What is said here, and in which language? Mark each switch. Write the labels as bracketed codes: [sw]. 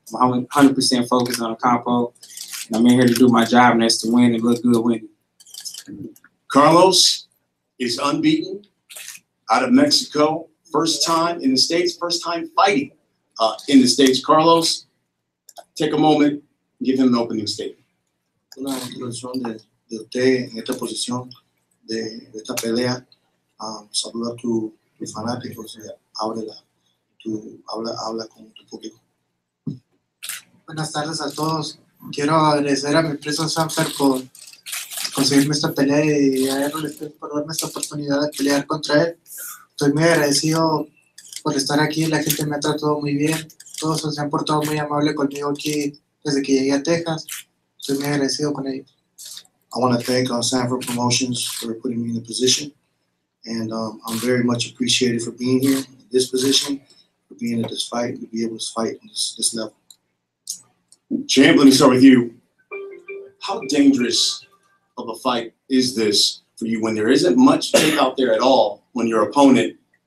[en] I'm 100% focused on Ocampo, and I'm in here to do my job, and that's to win and look good winning. Carlos is unbeaten out of Mexico. First time in the States, first time fighting in the States. Carlos, take a moment and give him an opening statement. [es] Una introducción de usted en esta posición de esta pelea. Saluda a tus fanáticos y habla con tu público. Buenas tardes a todos. Quiero agradecer a mi empresa Sanfer por conseguirme esta pelea y a Errol por darme esta oportunidad de pelear contra él. Estoy muy agradecido por estar aquí. La gente me ha tratado muy bien. Todos se han portado muy amable conmigo aquí desde que llegué a Texas. Estoy muy agradecido con ellos. [en] I want to thank Sanford Promotions for putting me in the position. And I'm very much appreciated for being here in this position, for being at this fight, to be able to fight in this level. Champ, let me start with you. How dangerous of a fight is this for you when there isn't much tape out there at all when your opponent?